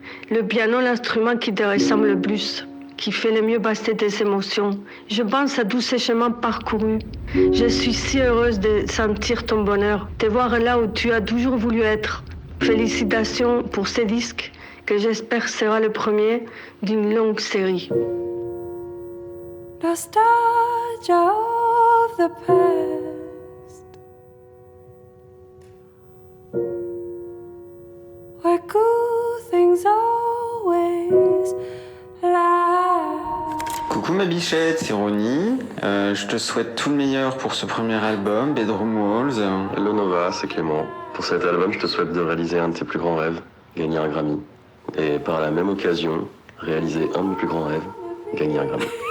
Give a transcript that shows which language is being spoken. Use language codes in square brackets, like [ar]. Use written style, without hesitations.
[fr] Le piano, l'instrument qui te ressemble le plus, qui fait le mieux passer tes émotions. Je pense à tous ces chemins parcourus. Je suis si heureuse de sentir ton bonheur, te voir là où tu as toujours voulu être. Félicitations pour ce disque, que j'espère sera le premier d'une longue série. [en] Nostalgia of the past, where good things always last. [fr] Coucou ma bichette, c'est Ronnie. Je te souhaite tout le meilleur pour ce premier album, Bedroom Walls. Hello Nova, c'est Clément. Pour cet album, je te souhaite de réaliser un de tes plus grands rêves, gagner un Grammy. Et par la même occasion, réaliser un de mes plus grands rêves, gagner un Grammy.